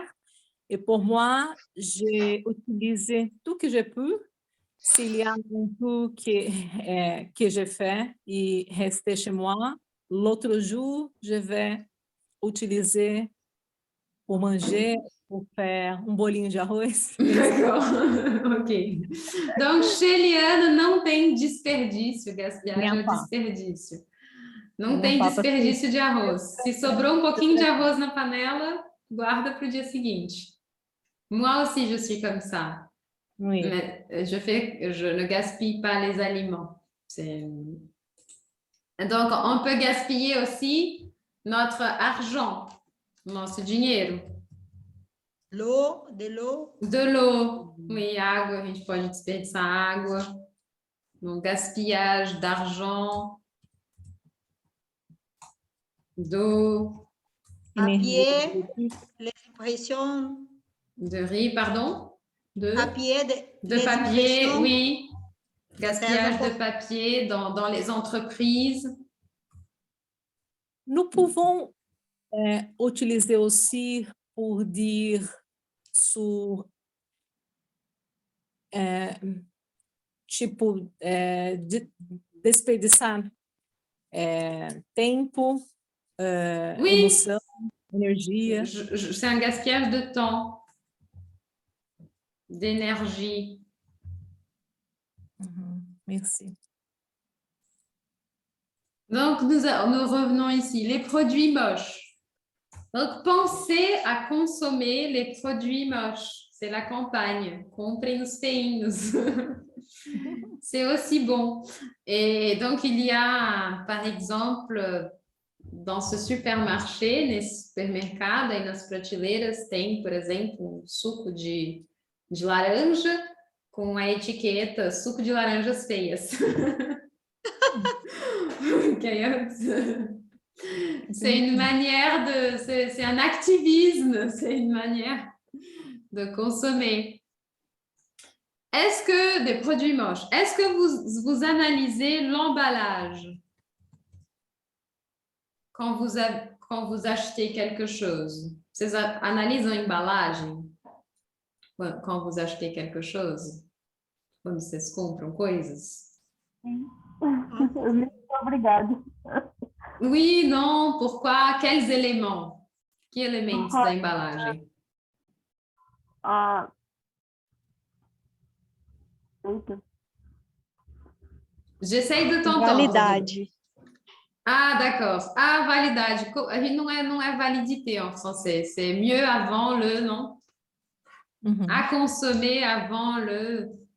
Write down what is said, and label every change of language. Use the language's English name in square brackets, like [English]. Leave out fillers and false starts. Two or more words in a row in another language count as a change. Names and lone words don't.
[French] Et pour moi, j'ai utilisé tout que je peux. S'il y a un peu que j'ai fait et resté chez moi, l'autre jour, je vais utiliser pour manger, pour faire [Portuguese] um bolinho de arroz. [French] D'accord, ok. Donc, chez Liane, [Portuguese] não tem desperdício, gaspillage é o desperdício. Não tem desperdício de arroz. Se sobrou um pouquinho de arroz na panela, guarda para o dia seguinte. [French] Moi aussi, je suis comme ça. Oui. Mais je ne gaspille pas les aliments. Donc, on peut gaspiller aussi notre argent, [Portuguese] nosso dinheiro. [French] L'eau, de l'eau. De l'eau, oui, [Portuguese] água, a gente pode desperdiçar água. [French] Donc, gaspillage d'argent, d'eau, Papier, les impressions. de riz, pardon? De Papier, papier, impressions. oui. Gaspillage de papier dans les entreprises. Nous pouvons utiliser aussi pour dire sur [Portuguese] tipo desperdiçar tempo, [French] Oui. [Portuguese] emoção, energia. [French] C'est un gaspillage de temps, d'énergie. Merci. Donc, nous revenons ici. Les produits moches. Donc, pensez à consommer les produits moches. C'est la campagne. [Portuguese] Comprem os feinhos. [French] C'est aussi bon. Et donc, il y a, par exemple, dans ce supermarché, [Portuguese] nesse supermercado, aí nas prateleiras, tem, por exemplo, um suco de laranja com a etiqueta suco de laranjas feias. [French] C'est une manière c'est un activisme, c'est une manière de consommer. Est-ce que des produits moches, est-ce que vous analysez l'emballage quand vous achetez quelque chose? [Portuguese] Vocês analisam a embalagem [French] quand vous achetez quelque chose? [Portuguese] Quando vocês compram coisas? Obrigada. [French] Oui, non, pourquoi? Quels éléments? [Portuguese] Que elementos da embalagem? [French] J'essaye de t'entendre. [Portuguese] Validade. [French] Ah, d'accord. [Portuguese] Ah, validade. A gente não é [French] validité en français. C'est mieux avant le, non? À consommer avant le...